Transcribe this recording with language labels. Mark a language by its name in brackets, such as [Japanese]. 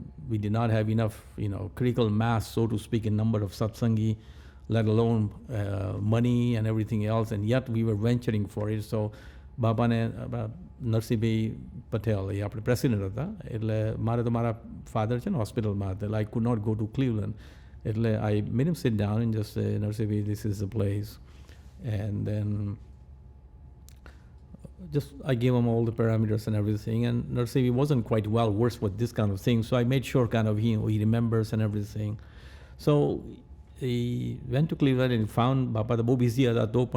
[English] We did not have enough critical mass, so to speak, in number of satsangi, let alone money and everything else, and yet we were venturing for it. [Gujarati] So બાપાને નરસિંહભાઈ પટેલ એ આપણે president હતા એટલે મારે તો મારા father છે ને હોસ્પિટલમાં હતા એટલે [English] I could not go to Cleveland. [Gujarati] એટલે [English] I made him sit down and just say, Narsibi, this is the place. And then just I gave him all the parameters and everything. And Narsibi wasn't quite well versed with this kind of thing. So I made sure kind of he remembers and everything. So he went to Cleveland and found Bapa the busy at that.